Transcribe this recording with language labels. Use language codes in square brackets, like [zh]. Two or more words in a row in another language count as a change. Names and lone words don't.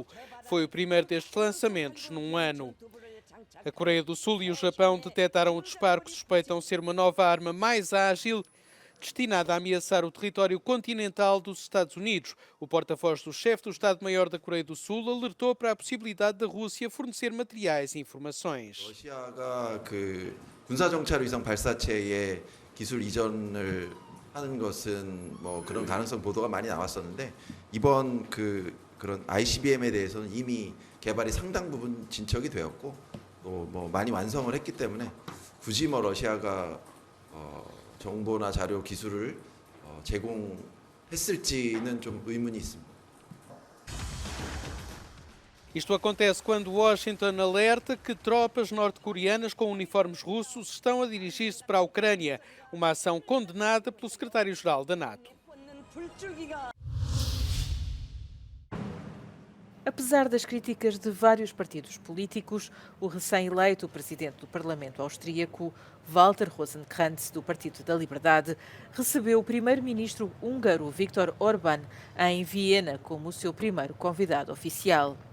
[pt] Foi o primeiro destes lançamentos num ano. A Coreia do Sul e o Japão detetaram o disparo que suspeitam ser uma nova arma mais ágil destinada a ameaçar o território continental dos Estados Unidos. O porta-voz do chefe do Estado-Maior da Coreia do Sul alertou para a possibilidade da Rússia fornecer materiais e informações. [ko] 러시아가 군사 정찰 위성 발사체의 기술 이전을 하는 것은 그런 가능성 보도가 많이 나왔었는데 이번 그런 ICBM에 대해서는 이미 개발이 상당 부분 진척이 되었고 또 많이 완성을 했기 때문에 굳이 러시아가 정보나 자료 기술을 제공했을지는 좀 의문이 있습니다. [pt] Isto acontece quando Washington alerta que tropas norte-coreanas com uniformes russos estão a dirigir-se para a Ucrânia, uma ação condenada pelo secretário-geral da NATO. Apesar das críticas de vários partidos políticos, o recém-eleito presidente do Parlamento austríaco, Walter Rosenkrantz, do Partido da Liberdade, recebeu o primeiro-ministro húngaro Viktor Orbán em Viena como o seu primeiro convidado oficial.